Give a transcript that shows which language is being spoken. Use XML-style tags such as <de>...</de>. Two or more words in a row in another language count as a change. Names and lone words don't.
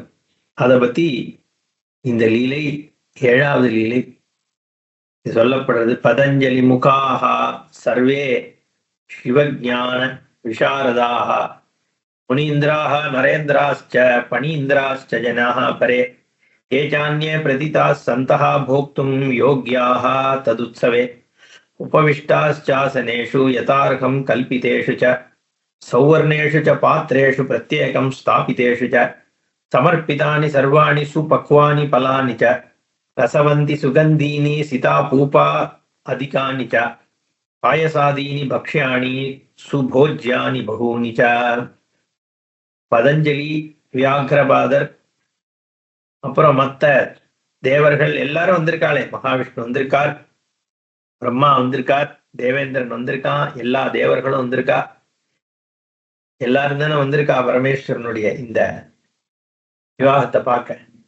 <ta>அதை பத்தி இந்த லீலை 7வது லீலை சொல்லப்படுறது.</ta> <sa>पतञ्जलि मुखाः सर्वे शिवज्ञान विशारदाः मुनीन्द्राः नरेन्द्राश्च फणीन्द्राश्च जनाः परे ये चान्ये प्रथिताः सन्तः भोक्तुं योग्याः तदुत्सवे उपविष्टाश्चासनेषु यथार्हं कल्पितेषु च सौवर्णेषु च पात्रेषु प्रत्येकं स्थापितेषु च समर्पितानि सर्वाणि सुपक्वानि फलानि च रसवन्ति सुगन्धीनि सितापूपा अधिकानि च पायसादीनि भक्ष्याणि सुभोज्यानि बहूनि च.</sa> <ta>பதஞ்சலி, வியாக்கிரபாதர், அப்புறம் மத்த தேவர்கள் எல்லாரும் வந்திருக்காளே. மகாவிஷ்ணு வந்திருக்கார், பிரம்மா வந்திருக்கார், தேவேந்திரன் வந்திருக்கான், எல்லா தேவர்களும் வந்திருக்கா. எல்லாரும் தானே வந்திருக்கா பரமேஸ்வரனுடைய இந்த விவாகத்தை பார்க்க.</ta>